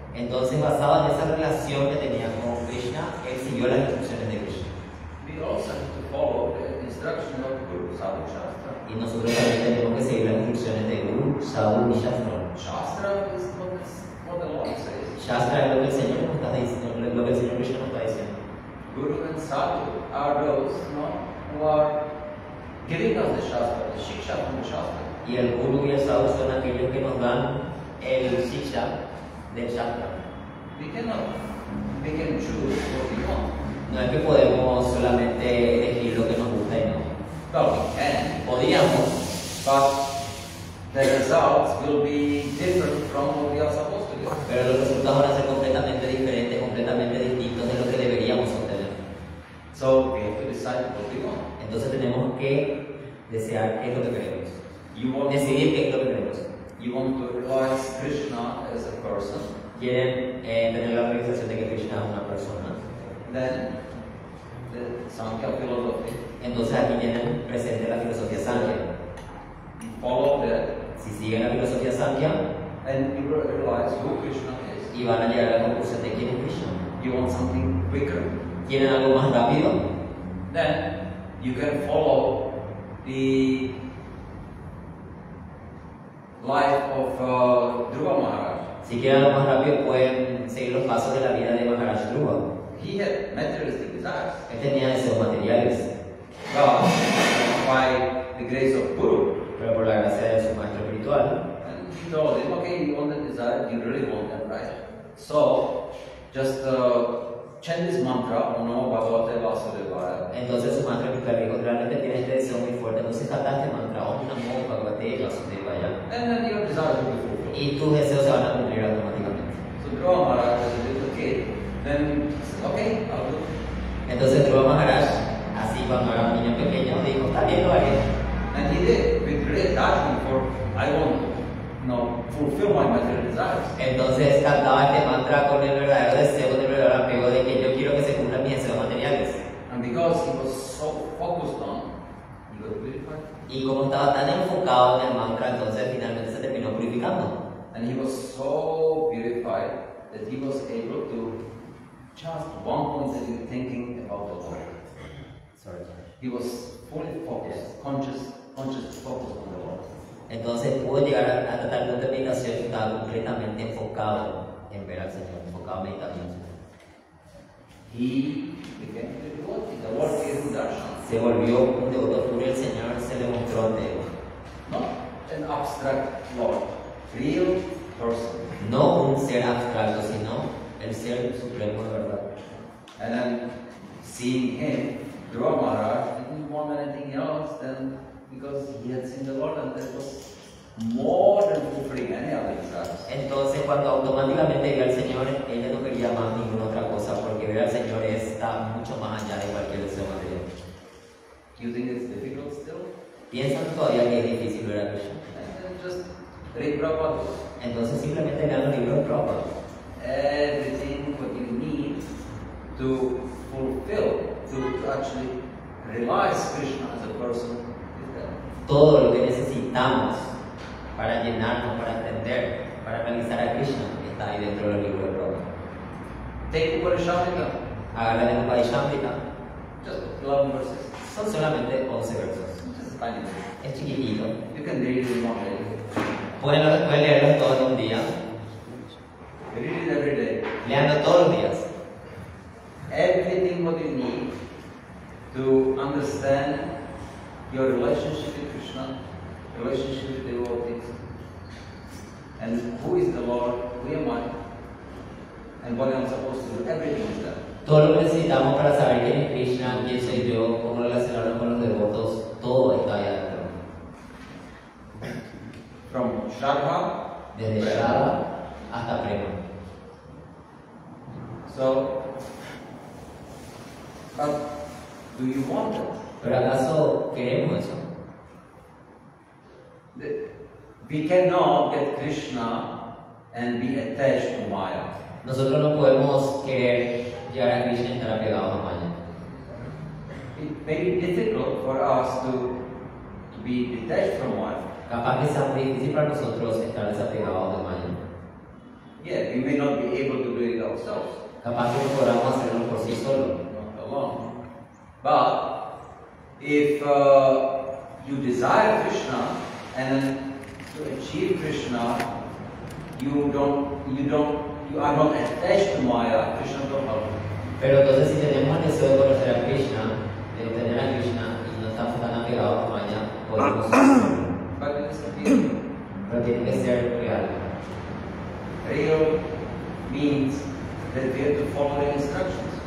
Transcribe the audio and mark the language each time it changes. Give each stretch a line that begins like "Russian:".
Spanish: Entonces, basado en esa relación que tenía con Krishna, él siguió las instrucciones de Krishna.
English: We also have to follow the instruction of Guru, Sadhu, Shastra.
Spanish: Y nosotros también tenemos que seguir las instrucciones de Guru, Sadhu y Shastra.
English: Shastra is what the Lord says.
Spanish: Shastra es lo que el Señor nos está diciendo, lo que el Señor Krishna nos está diciendo.
English: Guru and Sadhu are those who are giving us the Shastra, the Shiksha from the Shastra.
Spanish: Y el Guru y el Sadhu son aquellos que nos dan el Shiksha del Shastra.
English: We can choose what we want.
Spanish: No es que podemos solamente elegir lo que nos gusta y no.
English: Well, we can.
Spanish: Podríamos,
English: But the results will be different from what we are supposed to do.
Spanish: pero los resultados van a ser completamente diferentes, completamente distintos de lo que deberíamos obtener.
English: So we have to decide what we want.
Spanish: Entonces tenemos que desear qué es lo que queremos.
English: You want
Spanish: Decidir qué es lo que queremos.
English: You want to realize Krishna as a person.
Spanish: Quieren tener la realización de que Krishna es una persona.
English: Then the Sankhya philosophy.
Spanish: Entonces aquí tienen presente la filosofía Sankhya.
English: You follow that,
Spanish: Si siguen la filosofía Sankhya,
English: and you will realize who Krishna is.
Spanish: y van a llegar a la conclusión de quién es Krishna.
English: You want something quicker.
Spanish: ¿Quieren algo más rápido?
English: Then you can follow the life of Dhruva Maharaj.
Spanish: Si quieren algo más rápido, pueden seguir los pasos de la vida de Maharaj Dhruva.
English: He had materialistic desires.
Spanish: Él tenía deseos materiales,
English: But by the grace of Guru,
Spanish: pero por la gracia de su maestro espiritual,
English: and he told him, okay, you want that desire, you really want that, right? So, just chant this mantra,
Sanskrit: Om Namo Bhagavate Vasudevaya.
Spanish: entonces su maestro espiritual dijo, realmente tienes este deseo muy fuerte, entonces canta este mantra,
Sanskrit: Om Namo Bhagavate Vasudevaya,
English: And then your desire will be fulfilled.
Spanish: y tus deseos se van a cumplir automáticamente.
English: So Dhruva Maharaj was a little kid. Then he said, okay, I'll do it.
Spanish: Entonces Dhruva Maharaj, así cuando era un niño pequeño, dijo, está bien, lo haré.
English: And he did, with great attachment for, I want to fulfill my material desires.
Spanish: Entonces cantaba este mantra con el verdadero deseo, con el verdadero apego de que yo quiero que se cumplan mis deseos materiales.
English: And because he was so focused on, he got purified.
Spanish: Y como estaba tan enfocado en el mantra, entonces finalmente se terminó purificando.
English: And he was so purified that he was able to just one constantly thinking about the Lord. Sorry. He was fully focused, conscious focus on the Lord.
Spanish: Entonces pudo llegar hasta tal punto de meditación que estaba completamente enfocado en ver al Señor, enfocado en meditar en el Señor.
English: He became a devotee. The Lord gave him darshan.
Spanish: Se volvió un devoto puro y el Señor se le mostró ante él.
English: Not an abstract Lord, real person.
Spanish: No un ser abstracto, sino el ser supremo de verdad.
English: And then seeing him, Dhruva Maharaj didn't want anything else than because he had seen the Lord and that was more than fulfilling any other desires.
Spanish: Entonces, cuando automáticamente vio al Señor, ella no quería más ninguna otra cosa, porque ver al Señor está mucho más allá de cualquier deseo material.
English: You think it's difficult still?
Spanish: ¿Piensan todavía que es difícil ver a Krishna?
English: Just read Prabhupada.
Spanish: Entonces simplemente lean los libros de Prabhupada.
English: Everything what you need to fulfill, to actually realize Krishna as a person is there.
Spanish: Todo lo que necesitamos para llenarnos, para entender, para realizar a Krishna está ahí dentro del libro de Prabhupada.
English: Take Upanishadika.
Spanish: Hágala de Upanishadika.
English: Just 11 verses.
Spanish: Son solamente 11 versos.
English: Just tiny.
Spanish: Es chiquitito.
English: You can read it in one day.
Spanish: Pueden leerlo todo en un día.
English: Read it every day.
Spanish: Leanlo todos los días.
English: Everything what you need to understand your relationship with Krishna, relationship with devotees, and who is the Lord, who am I, and what I'm supposed to do, everything is there.
Spanish: Todo lo que necesitamos para saber quién es Krishna, quién soy yo, cómo relacionarnos con los devotos, todo está ahí adentro.
English: From Shraddha,
Spanish: Desde Shraddha hasta Prema.
English: So, but do you want it?
Spanish: ¿Pero acaso queremos eso?
English: We cannot get Krishna and be attached to Maya.
Spanish: Nosotros no podemos querer llegar a Krishna y estar apegados a Maya.
English: It may be difficult for us to be detached from Maya.
Spanish: Capaz que sea muy difícil para nosotros estar desapegados de Maya.
English: Yeah, we may not be able to do it ourselves,
Spanish: Capaz que no podamos hacerlo por sí solos.
English: not alone. But if you desire Krishna and then to achieve Krishna, you are not attached to Maya. Krishna don't help you.
Spanish: Pero entonces si tenemos el deseo de conocer a Krishna, de obtener a Krishna y no estamos tan apegados a Maya, podemos hacerlo.
English: But it is real.
Spanish: Pero tiene que ser real.
English: Real means that we have to follow the instructions.